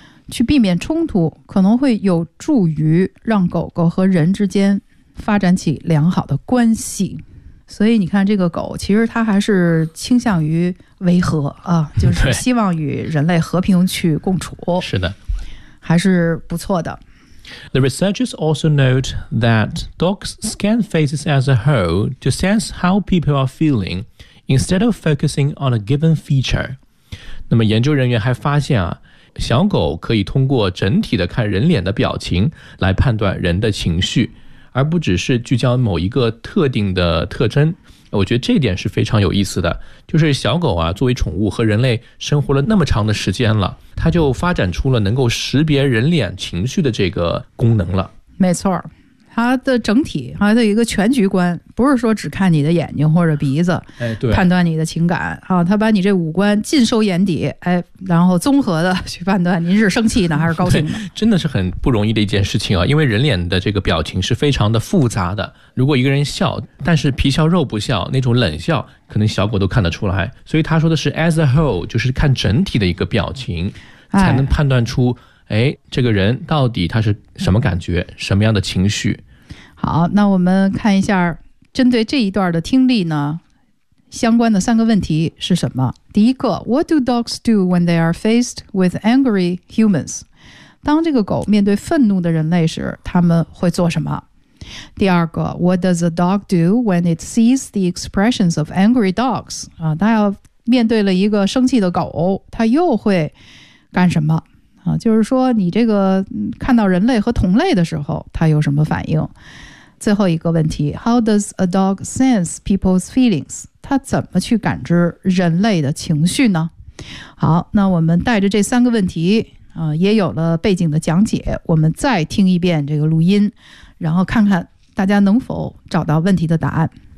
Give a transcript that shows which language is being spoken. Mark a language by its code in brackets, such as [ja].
[zh] 去避免冲突可能会有助于让狗狗和人之间发展起良好的关系。所以你看这个狗其实它还是倾向于维和啊，就是希望与人类和平去共处。是的。还是不错的。 [en] The researchers also note that dogs scan faces as a whole to sense how people are feeling instead of focusing on a given feature. [zh] 那么研究人员还发现啊，小狗可以通过整体的看人脸的表情来判断人的情绪，而不只是聚焦某一个特定的特征。我觉得这点是非常有意思的，就是小狗啊，作为宠物和人类生活了那么长的时间了，它就发展出了能够识别人脸情绪的这个功能了。没错，它的整体它的一个全局观，不是说只看你的眼睛或者鼻子，哎，对，判断你的情感啊，它把你这五官尽收眼底，哎，然后综合的去判断您是生气呢还是高兴呢。真的是很不容易的一件事情啊，因为人脸的这个表情是非常的复杂的，如果一个人笑但是皮笑肉不笑，那种冷笑可能小狗都看得出来。所以他说的是 [en] as a whole， [zh] 就是看整体的一个表情才能判断出，哎，这个人到底他是什么感觉，什么样的情绪。好，那我们看一下针对这一段的听力呢，相关的三个问题是什么。第一个， [en] What do dogs do when they are faced with angry humans? [zh] 当这个狗面对愤怒的人类时，他们会做什么？第二个， [en] What does a dog do when it sees the expressions of angry dogs? [zh] 它要面对了一个生气的狗，它又会干什么？就是说你这个看到人类和同类的时候它有什么反应。最后一个问题， [en] How does a dog sense people's feelings? [zh] 它怎么去感知人类的情绪呢？好，那我们带着这三个问题，也有了背景的讲解，我们再听一遍这个录音，然后看看大家能否找到问题的答案。